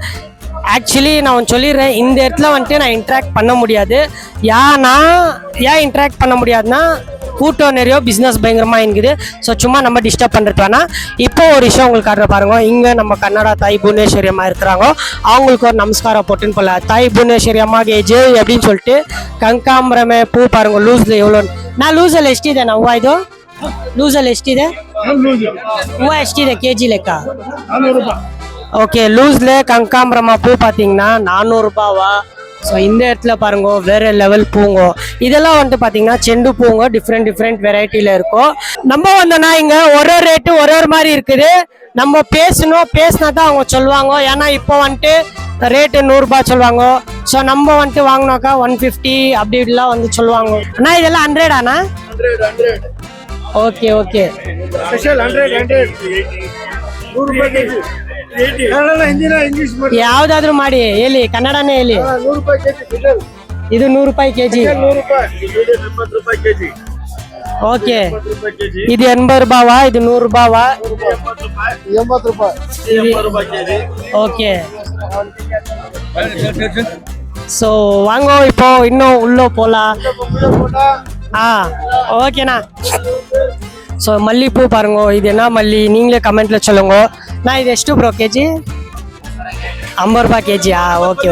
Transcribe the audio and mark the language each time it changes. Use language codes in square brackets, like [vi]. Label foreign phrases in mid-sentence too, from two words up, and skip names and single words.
[ta] ஆக்சுவலி நான் ஒன்று சொல்லிடுறேன், இந்த இடத்துல வந்துட்டு நான் இன்ட்ராக்ட் பண்ண முடியாது. ஏன் இன்ட்ராக்ட் பண்ண முடியாதுன்னா கூட்டம் நிறைய பிஸ்னஸ் பயங்கரமாக இருக்குது. ஸோ சும்மா நம்ம டிஸ்டர்ப் பண்ணுறது வேணா. இப்போ ஒரு விஷயம் உங்களுக்கு காட்டுற பாருங்க. இங்கே நம்ம கன்னடா தாய் புவனேஸ்வரி அம்மா இருக்கிறாங்க. அவங்களுக்கு ஒரு நமஸ்காரம் போட்டுன்னு போல. தாய் புவನೇಶ್ವರಿ [kn] ಅಮ್ಮಗೆ ಜೈ [ta] அப்படின்னு சொல்லிட்டு கங்காம்பரமே பூ பாருங்க. [kn] ಲೂಸ್ಲಿ எவ்வளோ ನಾ ಲೂಸಲ್ಲಿ ಎಷ್ಟಿದೆ ನಾವು ಇದು ಲೂಸಲ್ಲಿ ಎಷ್ಟಿದೆ ಹೂವು ಎಷ್ಟಿದೆ ಕೆಜಿ ಲೆಕ್ಕ? 400 ರೂಪಾಯಿ. [ta] ஓகே, லூஸ்ல கங்காம்பரமா பூ பார்த்தீங்கன்னா 400 ரூபாவா. ஸோ இந்த இடத்துல பாருங்க வேற லெவல் பூங்கோ. இதெல்லாம் வந்துட்டு பார்த்தீங்கன்னா செண்டு பூங்கோ [en] different varietyil [ta] இருக்கும். நம்ம வந்தோன்னா இங்கே ஒரு ரேட்டு ஒரு மாதிரி இருக்குது. நம்ம பேசினா தான் அவங்க சொல்லுவாங்க. ஏன்னா இப்போ வந்துட்டு ரேட்டு 100 ரூபாய் சொல்லுவாங்க. ஸோ நம்ம வந்துட்டு வாங்கினாக்கா 150 அப்படி இப்படிலாம் வந்து சொல்லுவாங்க. அண்ணா இதெல்லாம் 100 ஆனா? 100 ஓகே [kn] ಸ್ಪೆಷಲ್ 100 100 ರೂಪಾಯಿ ಕೆಜಿ. ಯಾವ್ದಾದ್ರು ಮಾಡಿ ಹೇಳಿ, ಕನ್ನಡನೇ ಹೇಳಿ. 100 ರೂಪಾಯಿ ಕೆಜಿ. ಇದು 100 ರೂಪಾಯಿ ಕೆಜಿ. 100 ರೂಪಾಯಿ. 80 ರೂಪಾಯಿ ಕೆಜಿ. ಓಕೆ, ಇದು 80 ರೂಪಾವಾ? ಇದು 100 ರೂಪಾವಾ? 80 ರೂಪಾಯಿ. 80 ರೂಪಾಯಿ ಕೆಜಿ. [ta] ஓகே, ஸோ வாங்க இப்போ இன்னும் உள்ள போலாம். ஓகேண்ணா. ஸோ மல்லிப்பூ பாருங்க. இது என்ன மல்லி நீங்களே கமெண்ட்ல சொல்லுங்க. நான் இது ಎಷ್ಟು ப்ரோ கேஜி? 50 ரூபாய் கேஜி. ஓகே.